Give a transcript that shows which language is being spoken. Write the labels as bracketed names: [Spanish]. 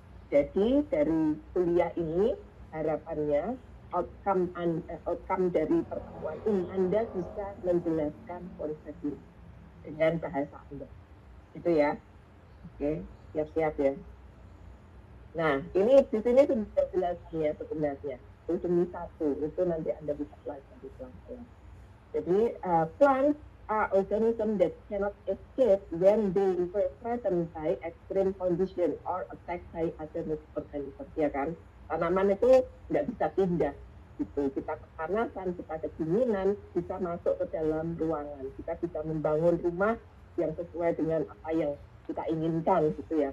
[Indonesian] Jadi dari kuliah ini harapannya outcome dari pertemuan ini Anda bisa menjelaskan konsep ini dengan bahasa Anda. Itu ya. Oke, siap-siap ya. Nah, ini di sini sudah jelasnya sebenarnya. Itu demi satu, itu nanti Anda bisa pelajari pelan-pelan. Jadi, [English] plants are organisms that cannot escape when they were threatened by extreme condition or attacked by other organisms, [Indonesian] ya kan? Tanaman itu nggak bisa pindah, gitu. Kita kepanasan, kita kedinginan, bisa masuk ke dalam ruangan. Kita bisa membangun rumah yang sesuai dengan apa yang kita inginkan, gitu ya.